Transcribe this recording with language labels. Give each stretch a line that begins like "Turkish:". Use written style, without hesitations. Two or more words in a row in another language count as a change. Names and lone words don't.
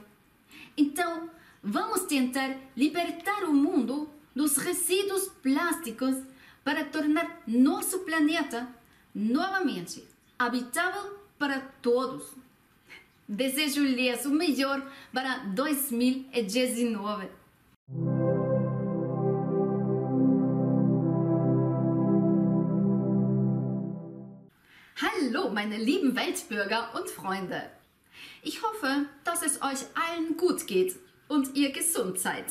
Portuguese: Então, vamos tentar libertar o mundo dos resíduos plásticos para tornar nosso planeta novamente habitável para todos. Desejo-lhes o melhor para 2019.
German: Hallo, meine lieben Weltbürger und Freunde. Ich hoffe, dass es euch allen gut geht und ihr gesund seid.